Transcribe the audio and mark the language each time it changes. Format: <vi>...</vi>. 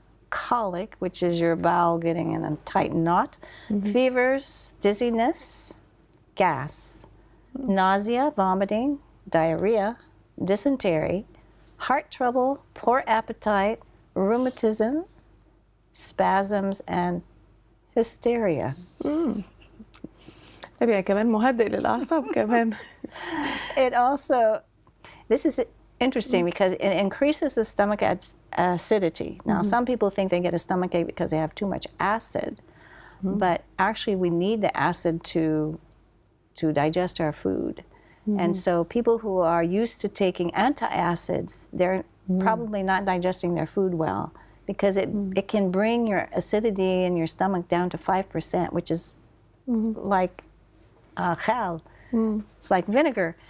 <en>colic, which is your bowel getting in a tight knot, fevers, dizziness, gas, nausea, vomiting, diarrhea, dysentery, heart trouble, poor appetite, rheumatism, spasms, and hysteria.</en> <ar>طيب كمان مهدئ للأعصاب كمان.</ar> <en>It also, this is interesting because it increases the stomach acidity. Now, some people think they get a stomachache because they have too much acid, but actually we need the acid to digest our food. And so people who are used to taking antacids, they're probably not digesting their food well because it can bring your acidity in your stomach down to 5%, which is like khal. It's like vinegar.</en>